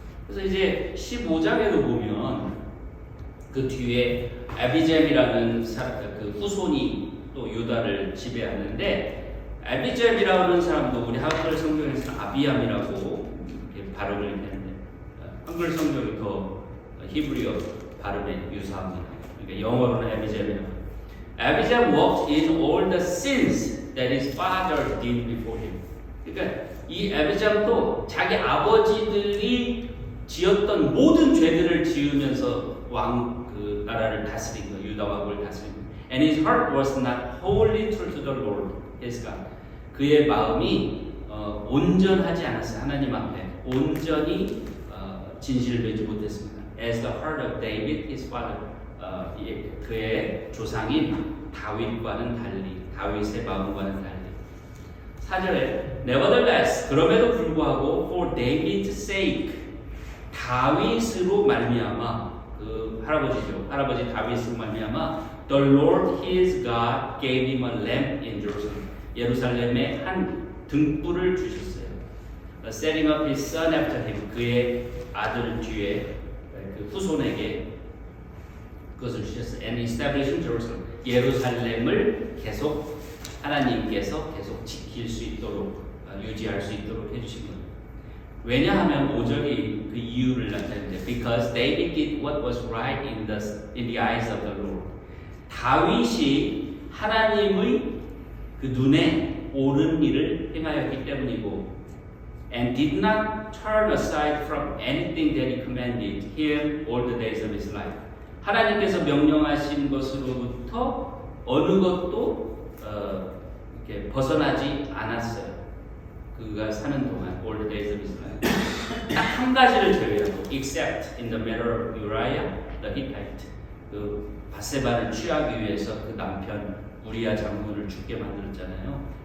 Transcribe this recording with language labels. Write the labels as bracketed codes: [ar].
[ko] 그래서 이제 15장에도 보면 그 뒤에 아비잼이라는 그 후손이 또 유다를 지배하는데 아비잼이라고 하는 사람도 우리 한글 성경에서는 아비암이라고 이렇게 발음을 했는데 한글 성경이 더 히브리어 발음에 유사합니다. 그러니까 영어로는 아비잼이라고. [en] 아비잼 walked in all the sins that his father did before him. [ko] 그러니까 이 아비잼도 자기 아버지들이 지었던 모든 죄들을 지으면서 그 나라를 다스린 거예요. 유다 왕국을 다스린 거예요. [en] And his heart was not wholly true to the Lord his God. [ko] 그의 마음이 온전하지 않았어요. 하나님 앞에 온전히 진실을 맺지 못했습니다. [en] As the heart of David, his father. [ko] 그의 조상인 다윗과는 달리, 다윗의 마음과는 달리. 4절에 [en] Nevertheless, [ko] 그럼에도 불구하고 [en] for David's sake, [ko] 다윗으로 말미암아, 그 할아버지죠. 할아버지 다윗으로 말미암아 [en] The Lord his God gave him a lamp in Jerusalem. [ko] 예루살렘에 한 등불을 주셨어요. [en] Setting up his son after him. [ko] 그의 아들 뒤에 그 후손에게 그것을 주셨어요. [en] And establishing Jerusalem. [ko] 예루살렘을 계속 하나님께서 계속 지킬 수 있도록 유지할 수 있도록 해주신 거예요. 왜냐하면 5절이 그 이유를 나타내는데 [en] Because David did what was right in the eyes of the Lord. [ko] 다윗이 하나님의 그 눈에 옳은 일을 행하였기 때문이고 [en] and did not turn aside from anything that he commanded him all the days of his life. [ko] 하나님께서 명령하신 것으로부터 어느 것도 이렇게 벗어나지 않았어요. 그가 사는 동안 [en] all the days of his life. [ko] 딱 한 가지를 제외하고 [en] except in the matter of Uriah the Hittite. [ko] 그 바세바를 취하기 위해서 그 남편 우리아 장군을 죽게 만들었잖아요.